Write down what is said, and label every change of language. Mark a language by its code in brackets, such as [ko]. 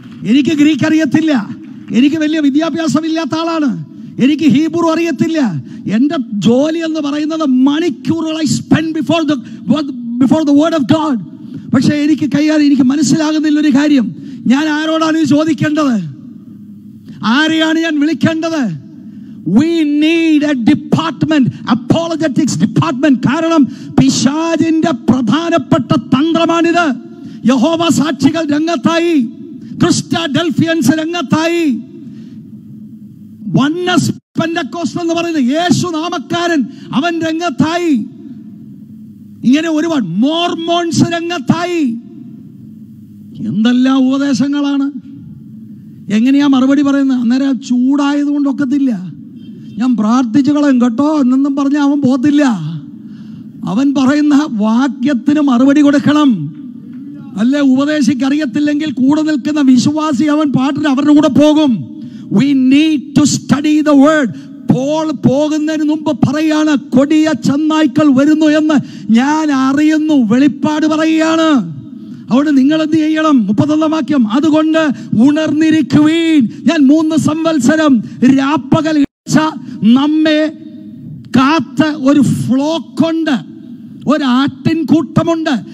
[ml] എനിക്ക് ഗ്രീക്ക് അറിയത്തില്ല, എനിക്ക് വലിയ വിദ്യാഭ്യാസമില്ലാത്ത ആളാണ്, എനിക്ക് ഹീബ്രു അറിയത്തില്ല. എൻ്റെ ജോലി എന്ന് പറയുന്നത് മണിക്കൂറുകളായി [en] Spend before the word of God. [ml] പക്ഷേ എനിക്ക് മനസ്സിലാകുന്നില്ല ഒരു കാര്യം. ഞാൻ ആരോടാണ് ഇത് ചോദിക്കേണ്ടത്? ആരെയാണ് ഞാൻ വിളിക്കേണ്ടത്? [en] We need a department, apologetics department. [ml] കാരണം പിശാചിന്റെ പ്രധാനപ്പെട്ട തന്ത്രമാണിത്. യഹോവ സാക്ഷികൾ രംഗത്തായി, ക്രിസ്റ്റാഡൽഫിയൻസ് രംഗത്തായി, വന്നസ് പെന്തക്കോസ്റ്റ് എന്ന് പറയുന്നത് യേശു നാമക്കാരൻ അവൻ രംഗത്തായി, ഇങ്ങനെ ഒരുപാട് മോർമോൺസ് രംഗത്തായി. എന്തെല്ലാം ഉപദേശങ്ങളാണ്! എങ്ങനെയാ മറുപടി പറയുന്നത്? അന്നേരം ചൂടായതുകൊണ്ട് ഒക്കത്തില്ല. ഞാൻ പ്രാർത്ഥിച്ചു കളയും കേട്ടോ എന്നൊന്നും പറഞ്ഞ അവൻ പോകത്തില്ല. അവൻ പറയുന്ന വാക്യത്തിന് മറുപടി കൊടുക്കണം. അല്ലെ, ഉപദേശിക്കറിയത്തില്ലെങ്കിൽ കൂടെ നിൽക്കുന്ന വിശ്വാസി അവൻ പാട്ടിന് അവരുടെ കൂടെ പോകും. [en] We need to study the word. [ml] Paul പോകുന്നതിന് മുമ്പ് പറയാണ്, കൊടിയ ചെന്നായ്ക്കൾ വരുന്നു എന്ന് ഞാൻ അറിയുന്നു. വെളിപ്പാട് പറയുകയാണ്. അവിടെ നിങ്ങൾ എന്ത് ചെയ്യണം? 31 വാക്യം, അതുകൊണ്ട് ഉണർന്നിരിക്കുവീൻ. ഞാൻ 3 സംവത്സരം രാപ്പകൽ നമ്മെ കാത്ത ഒരു ഫ്ലോക്കുണ്ട്, ഒരു ആട്ടിൻകൂട്ടമുണ്ട്.